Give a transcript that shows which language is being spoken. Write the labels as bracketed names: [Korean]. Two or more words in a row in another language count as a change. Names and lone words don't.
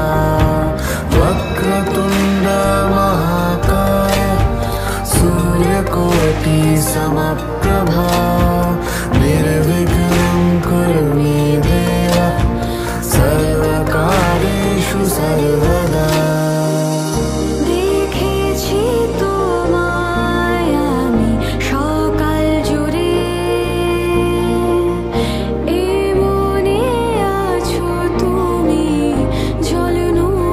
[Sanskrit] वक्रतुण्ड महाकाय सूर्यकोटि समप्रभा, निर्विघ्नं कुरु मे देव सर्वकार्येषु सर्वदा। [Bangla] দেখেছি তোমায় আমি সকাল জুড়ে, এ মনে আছো তুমি ঝলনো